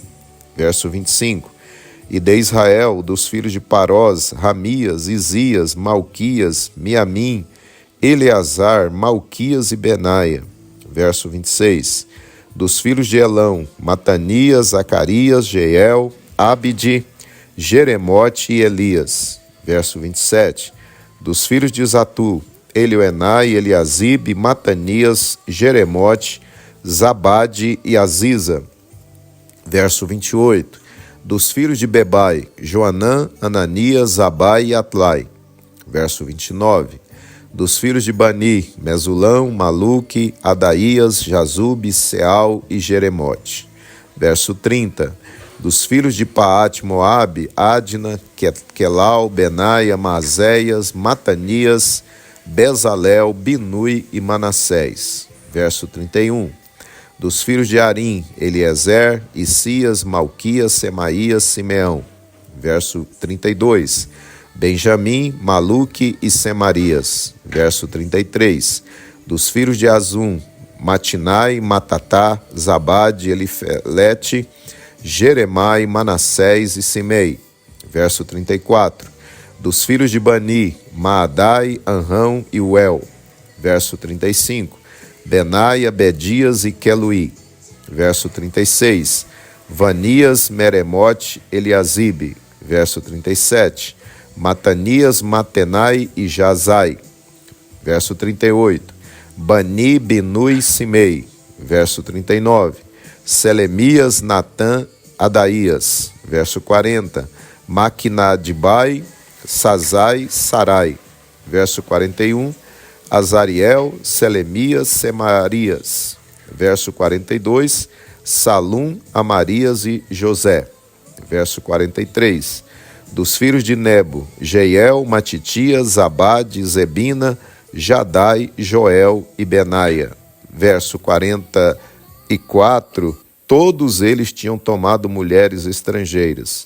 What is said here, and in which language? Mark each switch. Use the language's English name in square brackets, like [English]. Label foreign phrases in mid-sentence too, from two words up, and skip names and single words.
[Portuguese] Verso 25. E de Israel, dos filhos de Parós, Ramias, Isias, Malquias, Miamim, Eleazar, Malquias e Benaia. Verso 26. Dos filhos de Elão, Matanias, Zacarias, Jeiel, Abide, Jeremote e Elias. Verso 27. Dos filhos de Zatu, Elioenai, Eliasibe, Matanias, Jeremote, Zabade e Aziza. Verso 28. Dos filhos de Bebai, Joanã, Ananias, Zabai e Atlai. Verso 29. Dos filhos de Bani, Mesulão, Maluque, Adaías, Jazube, Seal e Jeremote. Verso 30. Dos filhos de Paate Moabe, Adna, Quelau, Benaia, Mazéias, Matanias, Bezalel, Binui e Manassés. Verso 31. Dos filhos de Arim, Eliezer, Isias, Malquias, Semaías, Simeão. Verso 32. Benjamim, Maluque e Semarias. Verso 33. Dos filhos de Azum, Matinai, Matatá, Zabade, Elifelete, Jeremai, Manassés e Simei. Verso 34. Dos filhos de Bani, Maadai, Anrão e Uel. Verso 35. Benaia, Bedias e Queluí. Verso 36. Vanias, Meremote, Eliasibe. Verso 37. Matanias, Matenai e Jazai. Verso 38. Bani, Binui e Simei. Verso 39. Selemias, Natã, Adaías. Verso 40. Maquinadibai, Sazai, Sarai. Verso 41. Azariel, Selemias, Semarias. Verso 42. Salum, Amarias e José. Verso 43. Dos filhos de Nebo, Jeiel, Matitias, Zabade, Zebina, Jadai, Joel e Benaia. Verso 44. Todos eles tinham tomado mulheres estrangeiras.